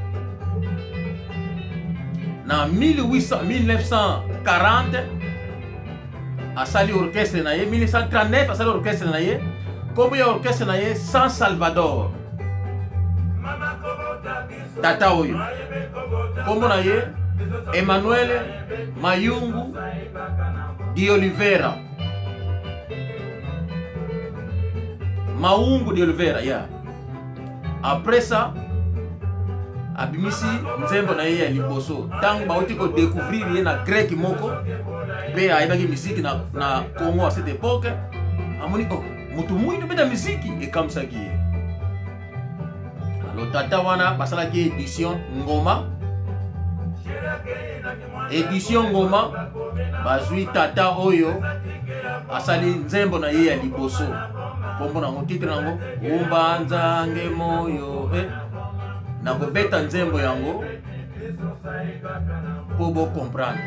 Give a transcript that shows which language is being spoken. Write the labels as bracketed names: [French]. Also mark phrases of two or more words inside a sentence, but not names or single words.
[Lingala] Na 1940 asali orchestre na ye. 1939 asali orchestre na ye. Kombo ya orchestre na ye San Salvador. Tata oyo kombo na ye Emmanuel Mayungu de Oliveira. Maungu de Oliveira, yeah. Après ça, abimisi nzembo na ye ya liboso. Tango bauti ko découvrir ye na grec moko. Pe aibaki musique na Congo [French] à cette époque. [Lingala] Amoni oh, mutu mwindu beta musique [French] et comme ça qui est. [Lingala] Alors tata wana basala ki édition ngoma. Édition ngoma bazui tata oyo asali nzembo na ye ya liboso. Kombo nango titre nango umba nzange moyo na kobeta nzembo yango po bo comprendre.